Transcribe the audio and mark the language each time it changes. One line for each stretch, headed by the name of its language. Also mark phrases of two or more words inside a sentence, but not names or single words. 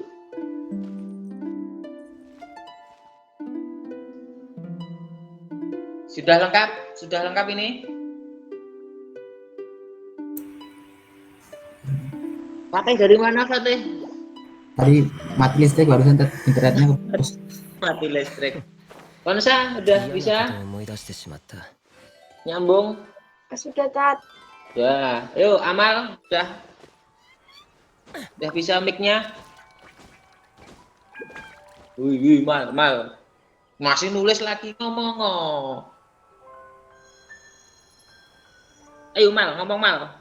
Indonesian: Sudah lengkap? Sudah lengkap ini? Fatih dari mana, Fatih? Tadi mati listrik barusan internetnya kepus. Mati listrik. Konsa udah
Japanese: 嫌な
Indonesian: bisa
Japanese: ことを思い出してしまった。
Indonesian: nyambung? Sudah, Tat. Ya, yuk Amal udah bisa mic-nya. Wih, Mal. Masih nulis lagi ngomong. Ayo Mal, ngomong Mal.